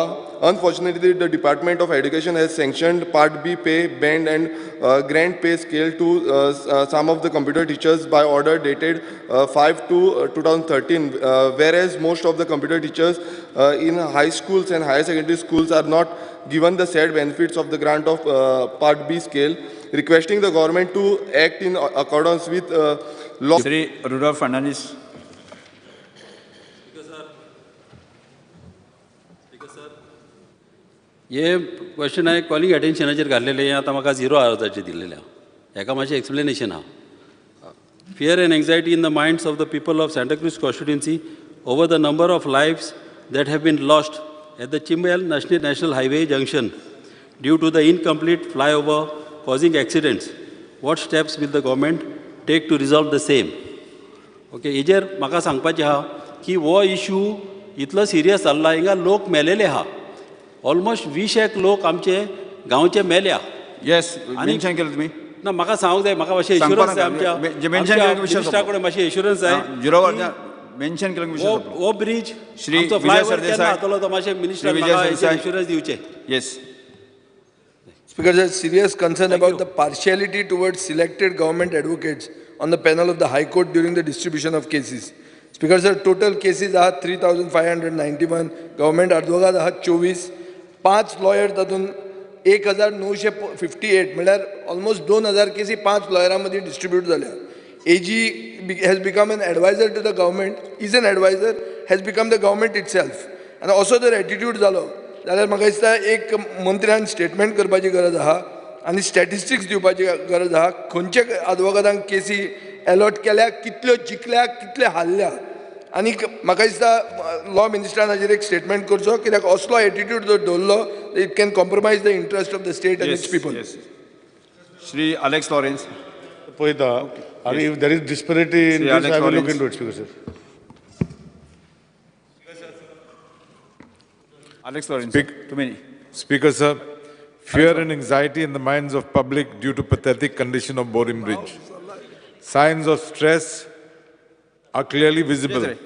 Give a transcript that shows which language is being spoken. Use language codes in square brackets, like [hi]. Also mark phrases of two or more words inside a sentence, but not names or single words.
[en] Unfortunately, the Department of Education has sanctioned Part B pay band and grant pay scale to some of the computer teachers by order dated 5/2/2013, whereas most of the computer teachers in high schools and higher secondary schools are not given the said benefits of the grant of Part B scale, requesting the government to act in accordance with law. Sri Rudolph Fernandez. [kok] हे क्वेश्चन हांवें [en] calling attentionाचेर [kok] घाल्लेलें आतां म्हाका 0 आवर्साचेर दिल्लेलें हाका मातशें एक्सप्लेनेशन आहा. [en] Fear and anxiety in the minds of the people of Santa Cruz constituency over the number of lives that have been lost at the Chimbal National Highway junction due to the incomplete flyover causing accidents. What steps will the government take to resolve the same? [kok] Okay, हेजेर म्हाका सांगपाचें आहा की हो इश्यू इतलो सिरियस जाल्ला हिंगा लोक मेलेले आहा ऑलमोस्ट 20 लोक आमचे गांवचे मेल्या [en] yes mention [mr] केलं तुम्ही [kok] ना म्हाका सांगूंक जाय म्हाका मातशें इन्शुरन्स जाय आमच्या मिनिस्टरा कडेन मातशें इन्शुरन्स जाय [mr] मेन्शन केलं विषय [kok] हो ब्रिज श्री आमचो विजय फ्लायओव्हर सरदेसाय. केन्ना जातलो तो मातशें मिनिस्टर श्री विजय सरदेसाय. इन्शुरन्स दिवचे येस [en] Speaker, there is serious concern about the partiality towards selected government advocates on the panel of the High Court during the distribution of cases. Speaker, sir, total cases are 3,591, government advocates are 24, 5 lawyers [kok] तातून 1,958 म्हळ्यार [en] almost 2,000 cases 5 lawyeraंमध्ये distribute झाल्या. AG has become an advisor to the government, is an advisor, has become the government itself. And also the attitude जालो. [kok] जाल्यार म्हाका दिसता एक मंत्र्यान स्टेटमेंट करपाची गरज आहा आनी स्टॅटिस्टिक्स दिवपाची गरज आहा खंयचे advocateंक केसी अलॉट केल्या कितल्यो जिखल्या कितले हारल्या आनी म्हाका दिसता [en] law ministerान [kok] हाजेर एक स्टेटमेंट करचो कित्याक असलो एटिट्यूड जर दवरलो [en] it can compromise the interest of the state and its people. [kok] श्री अलेक्स लॉरेन्स पळयता आनी [en] if there is disparity in this I will look into it Speaker sir. Alex Lawrence, Speaker, sir, fear and anxiety in the minds of public due to pathetic condition of Borim Bridge. Signs of stress are clearly visible.